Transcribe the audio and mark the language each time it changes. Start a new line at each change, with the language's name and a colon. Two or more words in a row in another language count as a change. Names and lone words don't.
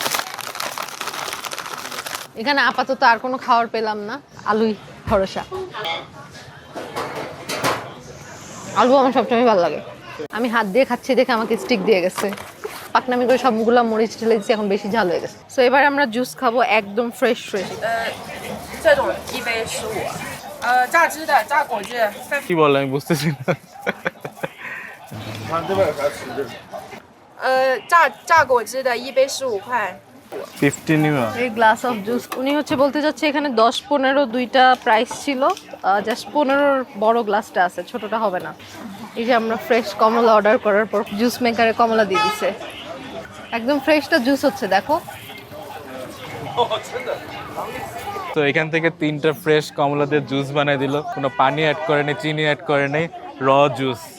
Bangla: এখানে আপাতত আর কোনো খাবার পেলাম না, আলুই ভরসা। আলু আমার সবসময় ভালো লাগে। আমি হাত দিয়ে খাচ্ছি দেখে আমাকে স্টিক দিয়ে গেছে, পাকনামি করে সবগুলো মরিচ ঢেলে দিচ্ছি, এখন বেশি ঝাল হয়ে গেছে। সো এবার আমরা জুস খাবো, একদম ফ্রেশ ফ্রেশ।
Chinese: 这种1杯15，榨汁的、榨果汁的。
Bangla: কি বলে আমি বুঝতেছি না।
Chinese: 榨果汁的1杯15块。
Bangla: 15 ইউরো। এই
English: glass of juice,
Bangla: উনি হচ্ছে বলতে যাচ্ছে এখানে 10-15 দুইটা প্রাইস ছিল, জাস্ট 15 বড় গ্লাসটা আছে, ছোটটা হবে না। এই যে আমরা ফ্রেশ কমলা অর্ডার করার পর জুস মেকারে কমলা দিয়ে দিছে, একদম ফ্রেশটা জুস হচ্ছে দেখো। তো এখান থেকে 3টা ফ্রেশ কমলা দিয়ে জুস বানিয়ে দিল, কোনো পানি অ্যাড করে নেই, চিনি অ্যাড করে নেই, র জুস।